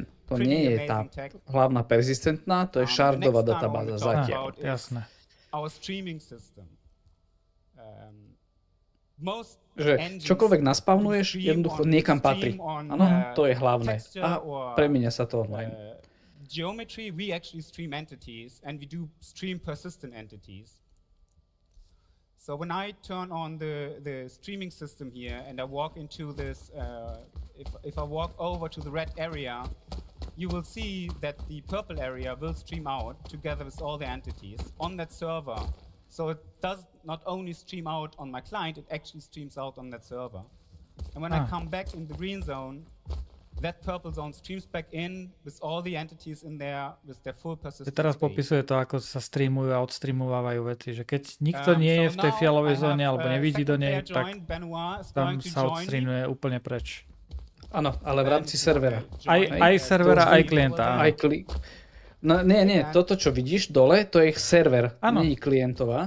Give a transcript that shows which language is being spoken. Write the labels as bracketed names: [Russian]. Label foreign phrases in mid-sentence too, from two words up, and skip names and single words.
[Slovak] To nie je tá hlavná persistentná, to je šardová databáza zatiaľ. Jasné. Že čokoľvek naspavnuješ, jednoducho niekam patrí. Áno, to je hlavné. A premieňa sa to online. [English] Geometry, we actually stream entities, and we do stream persistent entities. So when I turn on the streaming system here, and I walk into this, if I walk over to the red area, you will see that the purple area will stream out together with all the entities on that server. So it does not only stream out on my client, it actually streams out on that server. And when I come back in the green zone, that purple zone streams back in with all the entities in there with their full persistent [Slovak] Teraz popisuje to, ako sa streamujú a odstreamovávajú veci, že keď nikto nie je v tej fialovej zóne alebo nevidí do nej, tak tam sa odstreamuje úplne preč. Áno, ale v rámci servera. Aj servera, aj klienta. No nie, toto čo vidíš dole, to je ich server, nie je klientová.